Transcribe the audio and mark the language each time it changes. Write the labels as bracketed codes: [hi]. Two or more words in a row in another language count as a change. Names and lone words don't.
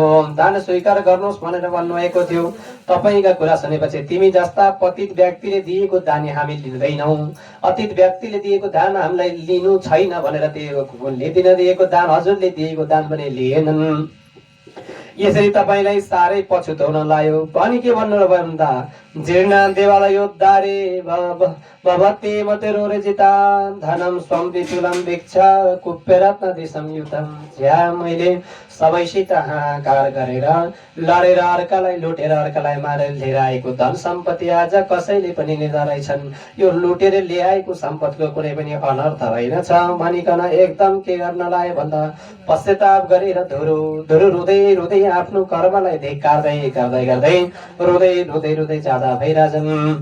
[ne] दान स्वीकार गर्नुहोस् भनेर भन्नुभएको थियो। तपाईँका कुरा सुनेपछि तिमी जस्ता पतित व्यक्तिले दिएको दान हामी लिँदैनौँ, अतीत व्यक्तिले दिएको दान हामीलाई लिनु छैन भनेर लिदिन दिएको दान हजुरले दिएको दान पनि लिएनन्। यसरी तपाईलाई साह्रै पछुताउन लायो। अनि के भन्नु र भन्दा [sa] जीर्ण देवालयोद्धारे भवते मतिरोरजिता धनम स्वं विपुलम भिक्षा कुप्यरत्न संयुतम। [ne] ज्या मैले सबैसित हाहाकार गरेर लडेर अर्कालाई लुटेर अर्कालाई मारेर लिएर आएको धन सम्पत्ति आज कसैले पनि लिँदैछन्। यो लुटेर ल्याएको सम्पत्तिको कुनै पनि अनर्थ रहेनछ भनिकन एकदम के गर्न लायो भन्दा पश्चाताप गरेर धुरु धुरु रुँदै रुँदै आफ्नो कर्मलाई धिक्कार्दै गर्दै गर्दै रुँदै रुँदै रुँदै जाँदा भइराजन्।